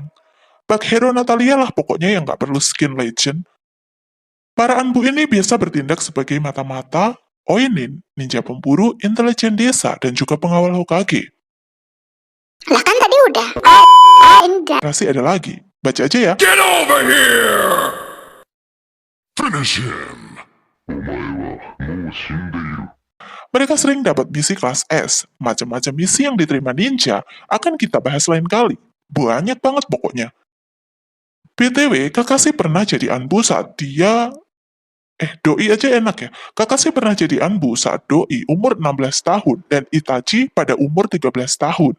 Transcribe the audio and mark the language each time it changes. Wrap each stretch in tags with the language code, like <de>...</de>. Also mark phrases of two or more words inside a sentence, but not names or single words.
<id>Bug hero Natalia lah pokoknya yang gak perlu skin legend. Para Anbu ini biasa bertindak sebagai mata-mata, Oinin, ninja pemburu, intelijen desa, dan juga pengawal Hokage. Lah kan tadi udah. Enggak. Masih ada lagi. Baca aja ya.</id> <en>Get over here! Finish him!</en> <ja>お前はもう死んでいる。</ja> <id>Mereka sering dapat misi kelas S. Macam-macam misi yang diterima ninja akan kita bahas lain kali. Banyak banget pokoknya. BTW, Kakashi pernah jadi Anbu saat dia... Doi aja enak ya. Kakashi pernah jadi Anbu saat Doi umur 16 tahun dan Itachi pada umur 13 tahun.</id>